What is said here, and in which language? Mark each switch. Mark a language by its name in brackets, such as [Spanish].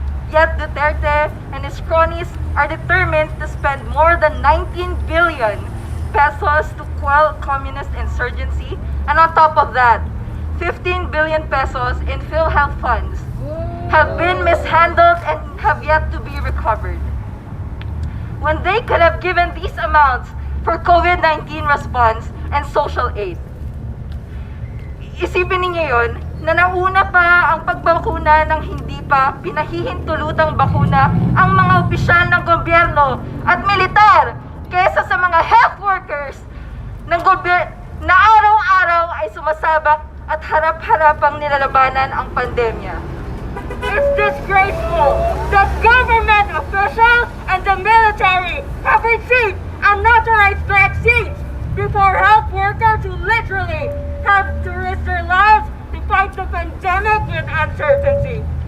[English] Yet Duterte and his cronies are determined to spend more than 19 billion pesos to quell communist insurgency, and on top of that, 15 billion pesos in PhilHealth funds have been mishandled and have yet to be recovered. When they could have given these amounts for COVID-19 response and social aid. [Filipino] Isipin ninyo yun, na nauna pa ang pagbakuna ng hindi pa pinahihintulutang bakuna ang mga opisyal ng gobyerno at militar kesa sa mga health workers ng na araw-araw ay sumasabak at harap-harapang nilalabanan ang pandemya. [English] It's disgraceful that government officials and the military have received unauthorized vaccines before health workers who literally have to risk their lives to fight the pandemic with uncertainty.